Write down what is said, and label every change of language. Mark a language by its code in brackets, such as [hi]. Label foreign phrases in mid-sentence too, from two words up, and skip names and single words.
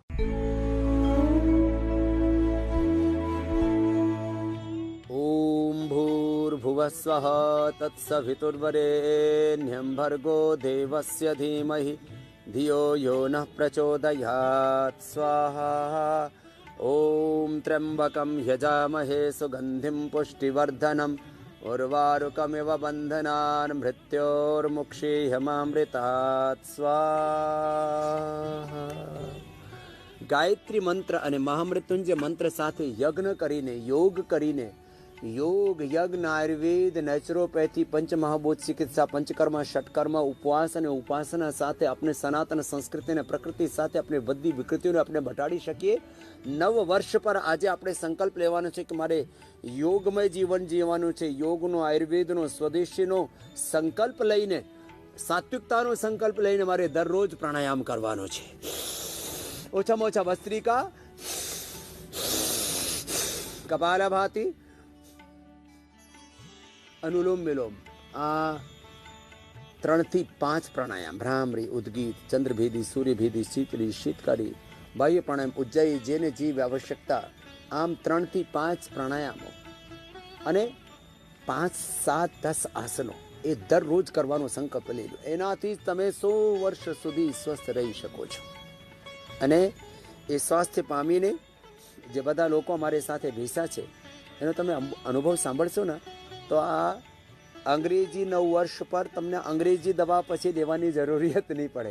[sa] ओम भूर्भुवस्वः तत्सवितुर्वरेण्यं भर्गो देवस्य धीमहि धियो यो नः प्रचोदयात् स्वाहा। ओम त्र्यंबकं यजामहे सुगंधिं पुष्टिवर्धनम् उर्वारुकमिव बन्धनान् मृत्योर्मुक्षीयमामृतात् स्वाहा। [gu] ગાયત્રી મંત્ર અને મહામૃત્યુંજય મંત્ર સાથે યજ્ઞ કરીને યોગ યજ્ઞ આયુર્વેદ નેચરોપેથી પંચમહાભૂત ચિકિત્સા પંચકર્મ ષટકર્મ ઉપવાસ અને ઉપાસના સાથે આપણે સનાતન સંસ્કૃતિ અને પ્રકૃતિ સાથે આપણે બધી વિકૃતિઓને આપણે મટાડી શકીએ। નવ વર્ષ પર આજે આપણે સંકલ્પ લેવાનો છે કે મારે યોગમય જીવન જીવવાનું છે। યોગનો આયુર્વેદનો સ્વદેશીનો સંકલ્પ લઈને સાત્વિકતાનો સંકલ્પ લઈને મારે દરરોજ પ્રાણાયામ કરવાનો છે। ઓછામાં ઓછા ભસ્ત્રિકા કપાલભાતિ અનુલોમ વિલોમ આ 3 થી 5 પ્રાણાયામ ભ્રામરી ઉદ્ગીથ ચંદ્રભેદી સૂર્યભેદી શીતલી શીતકારી બાહ્ય પ્રાણાયામ ઉજ્જયી જેને જીવ આવશ્યકતા આમ 3 થી 5 प्राणायामों અને 5, 7, 10 આસનો એ દરરોજ કરવાનો સંકલ્પ લઈ લો। એનાથી તમે 100 વર્ષ સુધી સ્વસ્થ રહી શકો છો। અને એ સ્વાસ્થ્ય પામીને જે બધા લોકો અમારી સાથે ભેસા છે એનો તમે અનુભવ સાંભળશો ને તો આ અંગ્રેજી 9 વર્ષ પર તમને અંગ્રેજી દવા પછી લેવાની જરૂરિયાત નહીં પડે।